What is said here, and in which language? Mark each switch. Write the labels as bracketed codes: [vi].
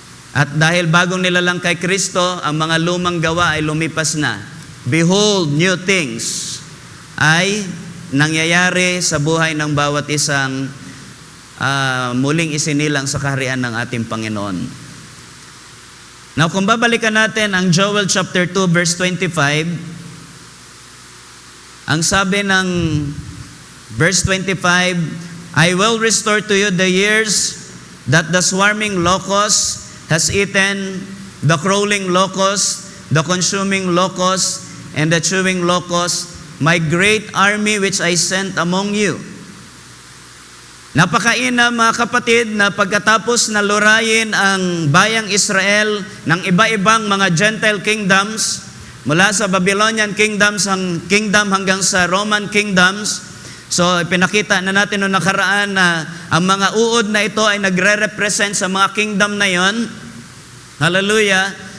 [tl] At dahil bagong nilalang kay Kristo, ang mga lumang gawa ay lumipas na. [en] Behold, new things [tl] ay nangyayari sa buhay ng bawat isang muling isinilang sa kaharian ng ating Panginoon. [en] Now, [tl] kung babalikan natin ang [en] Joel chapter 2 verse 25, ang sabi ng verse 25, I will restore to you the years that the swarming locust has eaten, the crawling locust, the consuming locust, and the chewing locust, my great army which I sent among you. [tl] Napakaina mga kapatid na pagkatapos na lurayin ang bayang Israel ng iba-ibang mga Gentile kingdoms, mula sa Babylonian kingdoms hanggang sa Roman kingdoms. So, pinakita na natin noong nakaraan na ang mga uod na ito ay nagre-represent sa mga kingdom na yon. Hallelujah.